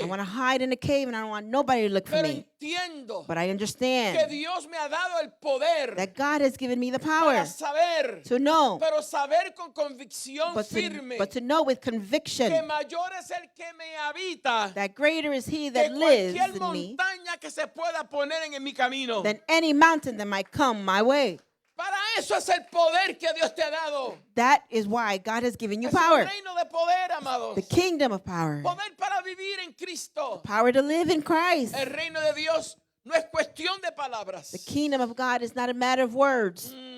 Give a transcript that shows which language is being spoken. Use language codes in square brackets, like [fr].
[en] I want to hide in a cave and I don't want nobody to look for [es] Pero [en] me. [es] entiendo [en] But I [es] que [en] understand [es] Dios me ha dado el poder [en] that God has given me the [es] para [en] power [es] saber, [en] to know, [es] pero saber con convicción [en] but [es] firme [en] to know with [es] que [en] conviction [es] mayor es el que me habita [en] that greater is He [es] que [en] that lives [es] cualquier [en] in me [es] montaña que se pueda poner en mi camino. [en] than any mountain that might come my way. [es] Para eso es el poder que Dios te ha dado. [en] That is why God has given you [es] Es un [en] power, [es] reino de poder, amados. [en] the kingdom of power, [es] Poder para vivir en Cristo. [en] power to live in Christ. [es] El reino de Dios no es cuestión de palabras. [en] The kingdom of God is not a matter of words,